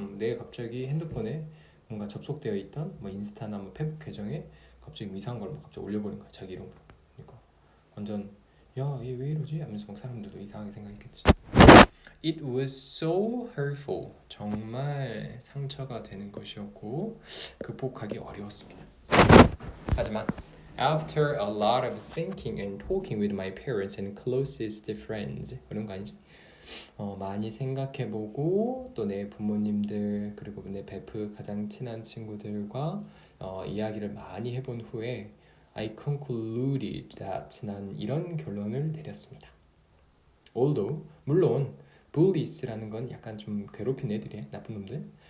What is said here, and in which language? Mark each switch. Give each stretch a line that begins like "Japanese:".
Korean: 내가 갑자기 핸드폰에 뭔가 접속되어 있던 뭐 인스타나 뭐 페북 계정에 갑자기 뭐 이상한 걸 막 갑자기 올려버린 거야 자기 이름으로. 그러니까 완전 야 얘 왜 이러지? 하면서 막 사람들도 이상하게 생각했겠지.
English: It was so hurtful.
Korean: 정말 상처가 되는 것이었고 극복하기 어려웠습니다. 하지만
English: after a lot of thinking and talking with my parents and closest friends
Korean: 그런 거 아니지? 많이 생각해보고 또 내 부모님들 그리고 내 베프 가장 친한 친구들과 이야기를 많이 해본 후에
English: I concluded that
Korean: 난 이런 결론을 내렸습니다.
English: Although
Korean: 물론 bullies라는 건 약간 좀 괴롭힌 애들이에요. 나쁜 놈들.